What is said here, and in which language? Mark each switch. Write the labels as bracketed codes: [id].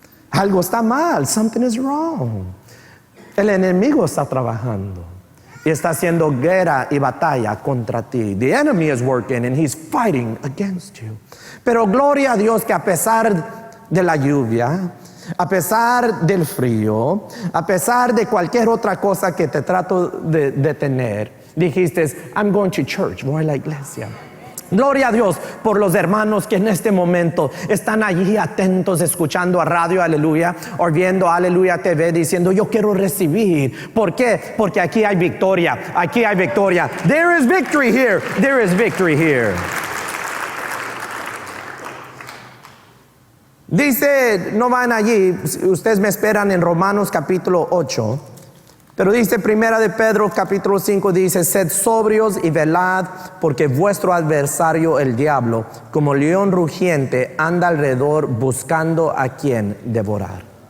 [es] Algo está mal. [en] Something is wrong. [es] El enemigo está trabajando y está haciendo guerra y batalla contra ti. [en] The enemy is working and he's fighting against you. [es] Pero gloria a Dios que a pesar de la lluvia, a pesar del frío, a pesar de cualquier otra cosa que te trato de detener, dijiste, [en] I'm going to church, [es] voy a la iglesia. Gloria a Dios por los hermanos que en este momento están allí atentos, escuchando a Radio Aleluya o viendo Aleluya TV, diciendo, yo quiero recibir. ¿Por qué? Porque aquí hay victoria, aquí hay victoria. [en] There is victory here, there is victory here. [es] Dice, no van allí, ustedes me esperan en Romanos capítulo 8. Pero dice Primera de Pedro capítulo 5, dice, sed sobrios y velad, porque vuestro adversario el diablo, como león rugiente, anda alrededor buscando a quien devorar.